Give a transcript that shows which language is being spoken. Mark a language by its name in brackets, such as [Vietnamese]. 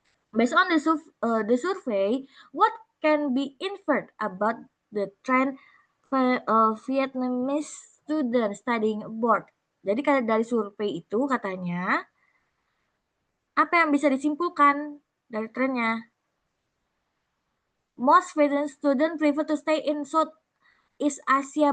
[English] Based on the survey, what can be inferred about the trend Vietnamese student studying abroad? [Indonesian] Jadi kalau dari survei itu katanya, apa yang bisa disimpulkan dari trennya? [English] Most Vietnamese student prefer to stay in Southeast Asia.